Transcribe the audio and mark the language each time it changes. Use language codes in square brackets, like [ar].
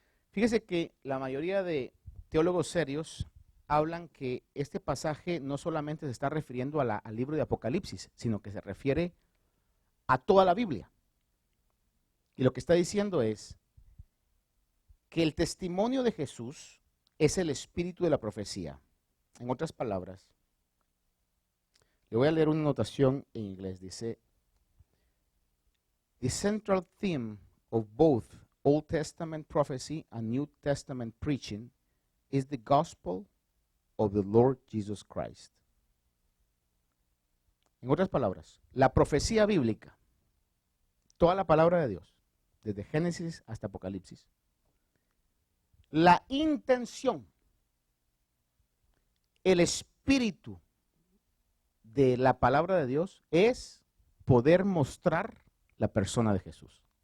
[es] Fíjese que la mayoría de teólogos serios hablan que este pasaje no solamente se está refiriendo al libro de Apocalipsis, sino que se refiere a toda la Biblia. Y lo que está diciendo es que el testimonio de Jesús es el espíritu de la profecía. En otras palabras, le voy a leer una notación en inglés. Dice, [en] the central theme of both Old Testament prophecy and New Testament preaching is the gospel of the Lord Jesus Christ. [es] En otras palabras, la profecía bíblica, toda la palabra de Dios, desde Génesis hasta Apocalipsis, la intención, el espíritu de la palabra de Dios es poder mostrar la persona de Jesús.